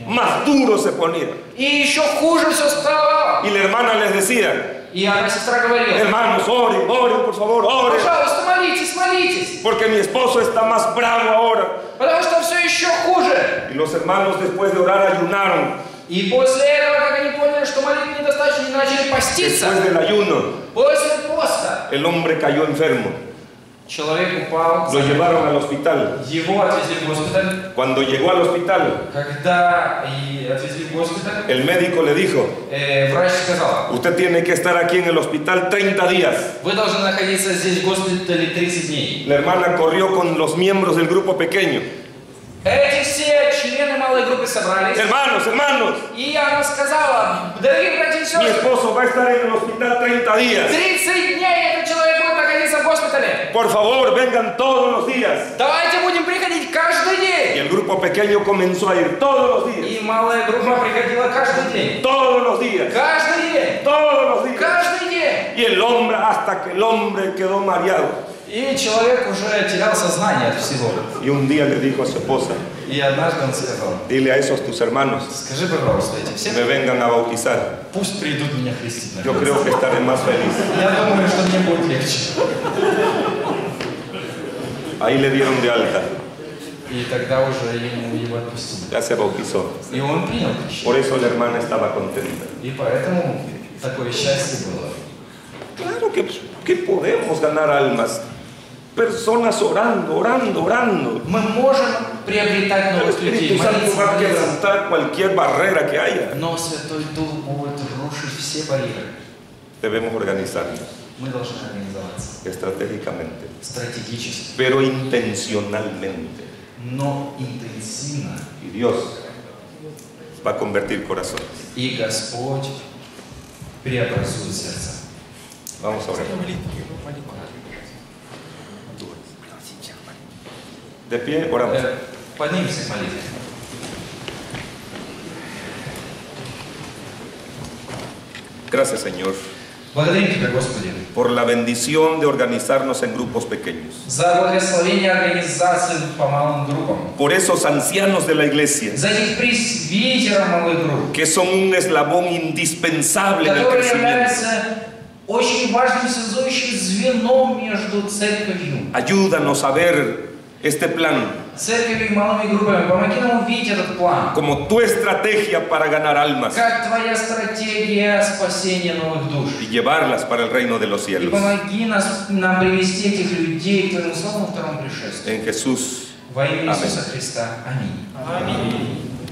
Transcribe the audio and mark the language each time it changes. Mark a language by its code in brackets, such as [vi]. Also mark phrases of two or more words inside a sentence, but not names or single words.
[es] Más duro se ponía. [ru] И еще хуже все стало. [es] Y la hermana les decía, [ru] И одна сестра говорила: [es] hermanos, oren, oren, por favor, oren. [ru] пожалуйста, молитесь, молитесь. [es] Porque mi esposo está más bravo ahora. [ru] Потому что все еще хуже. [es] Y los hermanos después de orar ayunaron. [ru] И после этого, как они поняли, что молитвы недостаточно, они начали поститься. [es] Después del ayuno, [ru] После поста [es] el hombre cayó enfermo. [ru] человек упал, [es] Lo llevaron al hospital. [ru] его отвезли в госпиталь. [es] Cuando llegó al hospital, [ru] Когда и отвезли в госпиталь, [es] el médico le dijo, [ru] врач сказал: [es] usted tiene que estar aquí en el hospital 30 días. [ru] вы должны находиться здесь в госпитале 30 дней. [es] La hermana corrió con los miembros del grupo pequeño. [ru] Эти все члены малой группы собрались. [es] Hermanos, hermanos, [ru] И она сказала: дорогие братья и [es] mi [ru] сестры, [es] esposo va a estar en el hospital 30 días. [ru] 30 дней этот человек будет находиться в госпитале. [es] Por favor, vengan todos los días. [ru] Давайте будем приходить каждый [es] Y [ru] день. [es] el grupo pequeño comenzó a ir todos los días. [ru] И малая группа приходила каждый день. [es] Todos los días. [ru] Каждый день. [es] Todos los días. [ru] Каждый день. [es] Y el hombre, hasta que el hombre quedó mareado. [ru] И человек уже терял сознание от всего. [es] Y un día le dijo a su esposa, [ru] И однажды он сказал: [es] dile a esos tus hermanos [ru] скажи, пожалуйста, эти [es] que [ru] все [es] me vengan a bautizar. [ru] пусть придут меня крестить. [es] Yo creo que estaré más feliz. [ru] Я думаю, что мне будет легче. [es] Ahí le dieron de alta. [ru] И тогда уже ему его отпустили. [es] Ya se bautizó. [ru] И он принял крещение. [es] Por eso la hermana estaba contenta. [ru] И поэтому такое счастье было. [es] Claro que podemos ganar almas. personas orando. [ru] Мы можем приобретать [es] El [ru] новых людей, [es] Espíritu Santo [ru] молиться, [es] va a [ru] молиться. [es] quebrantar cualquier barrera que haya. [ru] Но Святой Дух будет рушить все барьеры. [es] Debemos organizarnos [ru] Мы должны организоваться [es] estratégicamente, [ru] стратегически, [es] pero intencionalmente. [ru] но интенсивно. [es] Y Dios va a convertir corazones. [ru] И Господь преобразует сердца. [es] Vamos a orar. De pie, oramos. [ru] Поднимемся к молитве. [es] Gracias, Señor, [ru] Благодарим Тебя, Господи, [es] por la bendición de organizarnos en grupos pequeños. [ru] за благословение организации по малым группам, [es] Por esos ancianos de la iglesia, [ru] за этих пресвитеров малых групп, [es] que son un eslabón indispensable en el [ru] которые [es] crecimiento. [ru] являются очень важным связующим звеном между церковью. [es] Ayúdanos a ver este plan [ru] Церковью и малыми группами. Помоги нам увидеть этот план. [es] como tu estrategia para ganar almas [ru] Как Твоя стратегия спасения новых душ. [es] y llevarlas para el reino de los [ru] И [es] cielos. [ru] помоги нам привести этих людей к Твоему славному второму пришествию. [es] En Jesús. [ru] Во имя Аминь. Иисуса Христа. Аминь.